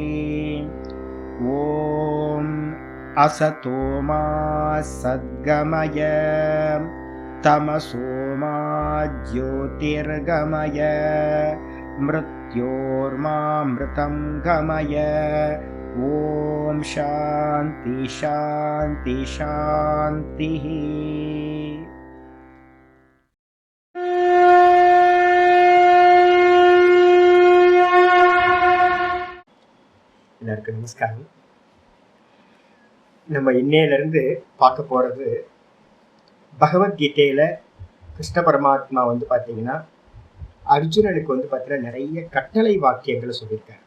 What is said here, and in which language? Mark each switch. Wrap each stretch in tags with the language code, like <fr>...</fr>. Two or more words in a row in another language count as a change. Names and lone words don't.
<sa>ॐ असतो मा सद्गमय तमसो मा ज्योतिर्गमय मृत्योर्मामृतं गमय। ॐ शान्ति शान्ति शान्तिः।</sa> <ta>எல்லாருக்கும் நமஸ்காரம். நம்ம இன்னையிலிருந்து பார்க்க போகிறது பகவத்கீதையில் கிருஷ்ண பரமாத்மா பார்த்தீங்கன்னா அர்ஜுனனுக்கு பார்த்தீங்கன்னா நிறைய கட்டளை வாக்கியங்களை சொல்லியிருக்காரு.</ta>